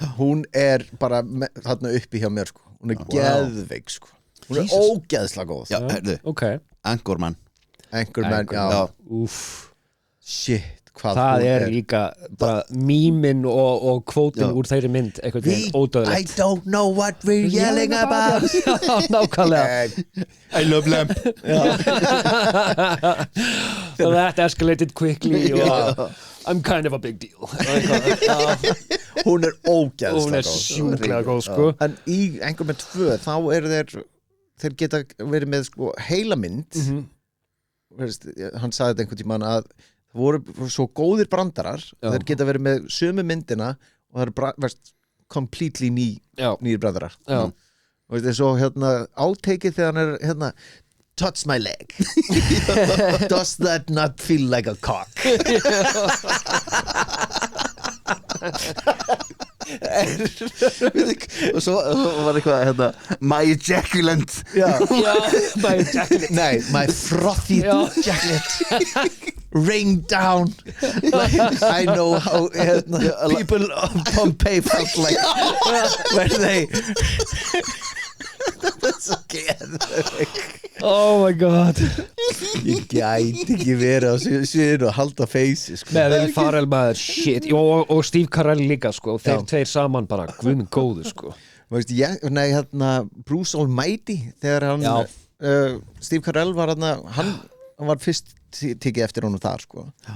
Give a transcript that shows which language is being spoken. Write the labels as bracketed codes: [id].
[is] hún er bara þarna uppi hjá mér sko. Hún er geðveik sko. Hún er [en] Jesus. [is] ógeðslega góð Já, herðu, [en] Ok Anchorman [is] Anchorman, já, Já, Úff shit hvað Það hún er líka bara mýmin og kvótin Já. úr þeirri mynd eitthvað [en] I [is] ódöðlegt [en] don't know what we're yelling about [is] Já, nákvæmlega [en] I love lamp So that escalated quickly og I'm kind of a big deal [is] Hún er ógeðslega Hún er góð. sjúklega góð sko En í Anchorman 2 þá eru þeir geta verið með sko heilamynd Veist, hann sagði þetta einhvern tímann að það voru svo góðir brandarar Já. þeir geta verið með sömu myndina og það eru veist, completely nýjir brandarar Já. og veist, svo hérna átekið þegar hann er hérna touch my leg does that not feel like a cock og svo var eitthvað hérna, My ejaculant Já. [en] My ejaculate Nei, my frothy [is] Já. [en] ejaculate rain down like, I know how people of Pompeii felt like when they [is] Svo geðveik. [en] Oh my god. [is] Ég gæti ekki verið á sviðinu og halda feysi sko. Með Will Ferrell maður, shit og Steve Carell líka sko, þeir tveir saman bara, guð minn góður sko. Veist, Bruce Almighty þegar hann Steve Carell var hann var fyrst tekið eftir honum þar sko.